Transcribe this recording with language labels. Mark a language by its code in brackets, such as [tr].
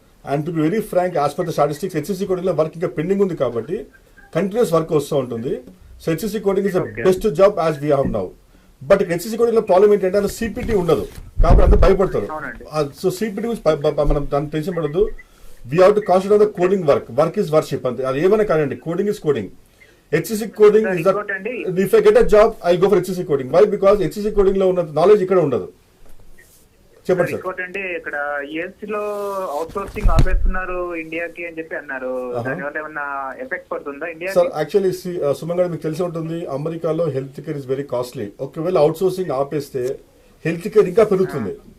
[en] and to be very frank, as per the statistics [te] HCC coding లో work ఇంకా pending ఉంది కాబట్టి continuous work వస్తూ ఉంటుంది. [en] So HCC coding is the best job as we have now. [te] But HCC coding లో problem ఏంటంటే అందులో CPT ఉండదు కాబట్టి అందరూ భయపడతారు. సో CPT మనం దాన్ని టెన్షన్ పడద్దు. [en] We have to concentrate on the coding work. Work is worship [te] అంతే. అది ఏమైనా కానివ్వండి, [en] Coding is coding. HCC coding is the, if I get a job, I'll go for HCC coding. Why? [te] Because HCC coding లో ఉన్న knowledge ఇక్కడ ఉండదు. చెప్పండి sir. ఇంకోటండి, ఇక్కడ యుఎస్ లో అవుట్ సోర్సింగ్ ఆపేస్తున్నారు ఇండియాకి అని చెప్పి అన్నారు. దానివల్ల ఏమన్నా ఎఫెక్ట్ పడుతుందా ఇండియా? సార్ యాక్చువల్లీ సుమన్ గారు మీకు తెలిసి ఉంటుంది, అమెరికాలో [en] Health care is very costly. [te] ఒకవేళ అవుట్ సోర్సింగ్ ఆపేస్తే హెల్త్ కేర్ ఇంకా పెరుగుతుంది.